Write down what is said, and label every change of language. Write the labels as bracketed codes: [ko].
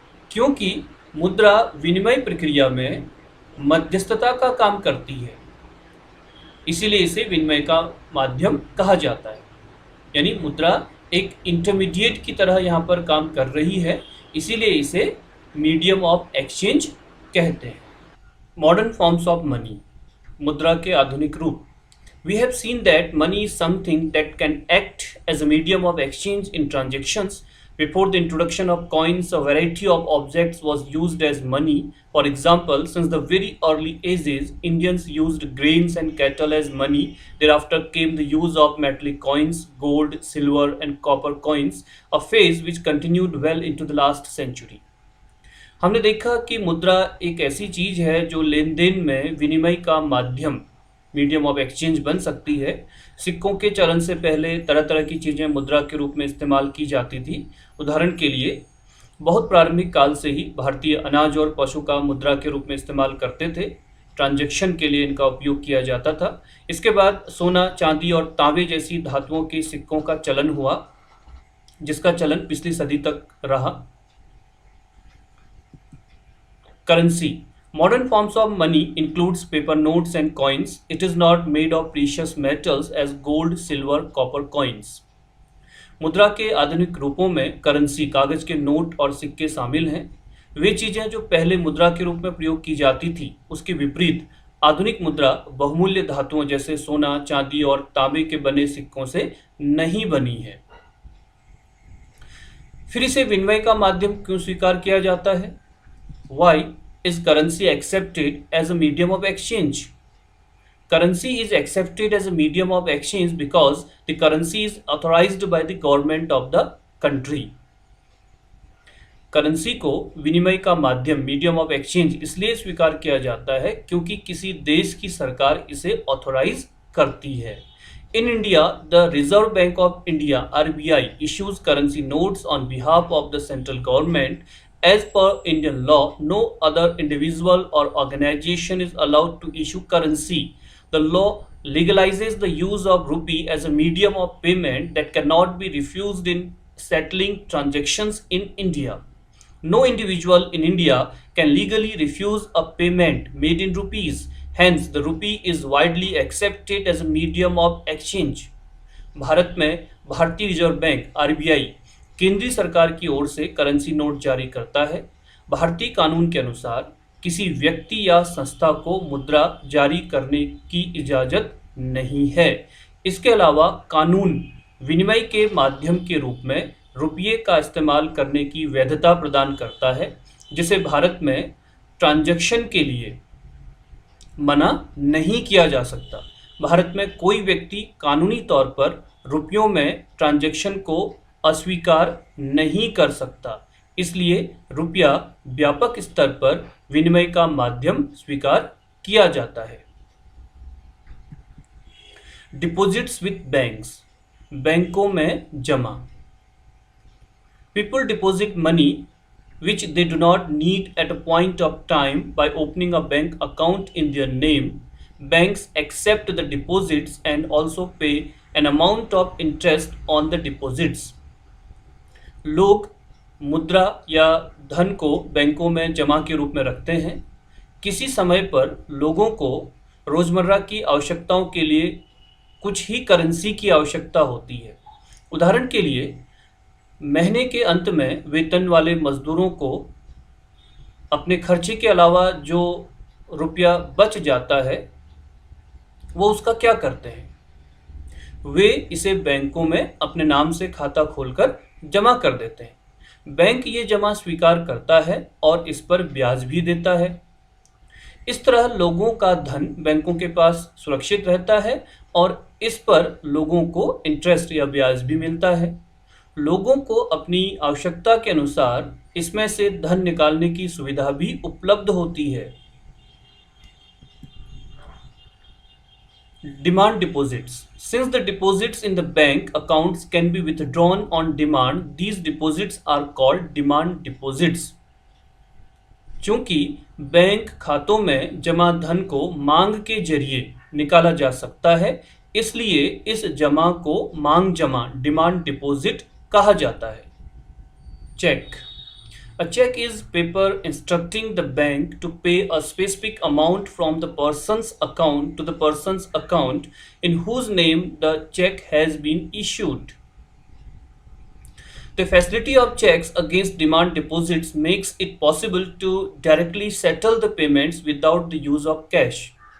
[hi] क्योंकि मुद्रा विनिमय प्रक्रिया में मध्यस्थता का काम करती है, इसीलिए इसे विनिमय का माध्यम कहा जाता है। यानी मुद्रा एक इंटरमीडिएट की तरह यहाँ पर काम कर रही है, इसीलिए इसे [en] medium of exchange [hi] कहते हैं। [en] modern forms of money, [hi] मुद्रा के आधुनिक रूप। [en] We have seen that money is something that can act as a medium of exchange in transactions. Before the introduction of coins, a variety of objects was used as money. For example, since the very early ages, Indians used grains and cattle as money. Thereafter came the use of metallic coins, gold, silver, and copper coins, a phase which continued well into the last century. [hi] हमने देखा कि मुद्रा एक ऐसी चीज है जो लेन then में विनिमय का माध्यम, [en] medium of exchange [hi] बन सकती है। सिक्कों के चलन से पहले तरह तरह की चीज़ें मुद्रा के रूप में इस्तेमाल की जाती थी। उदाहरण के लिए बहुत प्रारंभिक काल से ही भारतीय अनाज और पशु का मुद्रा के रूप में इस्तेमाल करते थे। ट्रांजैक्शन के लिए इनका उपयोग किया जाता था। इसके बाद सोना, चांदी और तांबे जैसी धातुओं के सिक्कों का चलन हुआ, जिसका चलन पिछली सदी तक रहा। [en] Currency. Modern forms of money includes paper notes and coins. It is not made of precious metals as gold, silver, copper coins. [hi] मुद्रा के आधुनिक रूपों में करेंसी, कागज के नोट और सिक्के शामिल हैं। वे चीजें जो पहले मुद्रा के रूप में प्रयोग की जाती थी, उसके विपरीत आधुनिक मुद्रा बहुमूल्य धातुओं जैसे सोना, चांदी और तांबे के बने सिक्कों से नहीं बनी है। फिर इसे विनिमय का माध्यम क्यों स्वीकार किया जाता है? [en] Why is currency accepted as a medium of exchange? Currency is accepted as a medium of exchange because the currency is authorized by the government of the country. [hi] Currency को विनिमय का माध्यम, [en] medium of exchange, [hi] इसलिए स्वीकार किया जाता है क्योंकि किसी देश की सरकार इसे ऑथोराइज करती है। [en] In India, the Reserve Bank of India (RBI) issues currency notes on behalf of the central government. As per Indian law, no other individual or organization is allowed to issue currency. The law legalizes the use of rupee as a medium of payment that cannot be refused in settling transactions in India. No individual in India can legally refuse a payment made in rupees. Hence, the rupee is widely accepted as a medium of exchange. [hi] Bharat में भारतीय reserve bank (RBI) केंद्रीय सरकार की ओर से currency note जारी करता है। भारतीय कानून के अनुसार किसी व्यक्ति या संस्था को मुद्रा जारी करने की इजाज़त नहीं है। इसके अलावा कानून विनिमय के माध्यम के रूप में रुपये का इस्तेमाल करने की वैधता प्रदान करता है, जिसे भारत में ट्रांजैक्शन के लिए मना नहीं किया जा सकता। भारत में कोई व्यक्ति कानूनी तौर पर रुपयों में ट्रांजैक्शन को अस्वीकार नहीं कर सकता, इसलिए रुपया व्यापक स्तर पर विनिमय का माध्यम स्वीकार किया जाता है। [en] deposits with banks, [hi] बैंकों में जमा। [en] People deposit money which they do not need at a point of time by opening a bank account in their name. Banks accept the deposits and also pay an amount of interest on the deposits. [hi] लोग मुद्रा या धन को बैंकों में जमा के रूप में रखते हैं। किसी समय पर लोगों को रोजमर्रा की आवश्यकताओं के लिए कुछ ही करेंसी की आवश्यकता होती है। उदाहरण के लिए महीने के अंत में वेतन वाले मजदूरों को अपने खर्चे के अलावा जो रुपया बच जाता है वो उसका क्या करते हैं? वे इसे बैंकों में अपने नाम से खाता खोलकर जमा कर देते हैं। बैंक ये जमा स्वीकार करता है और इस पर ब्याज भी देता है। इस तरह लोगों का धन बैंकों के पास सुरक्षित रहता है और इस पर लोगों को इंटरेस्ट या ब्याज भी मिलता है। लोगों को अपनी आवश्यकता के अनुसार इसमें से धन निकालने की सुविधा भी उपलब्ध होती है। [en] Demand deposits. Since the deposits in the bank accounts can be withdrawn on demand, these deposits are called demand deposits. [hi] चूंकि बैंक खातों में जमा धन को मांग के जरिए निकाला जा सकता है, इसलिए इस जमा को मांग जमा डिमांड डिपॉजिट कहा जाता है। [en] Cheque. A check is paper instructing the bank to pay a specific amount from the person's account to the person's account in whose name the check has been issued. The facility of checks against demand deposits makes it possible to directly settle the payments without the use of cash.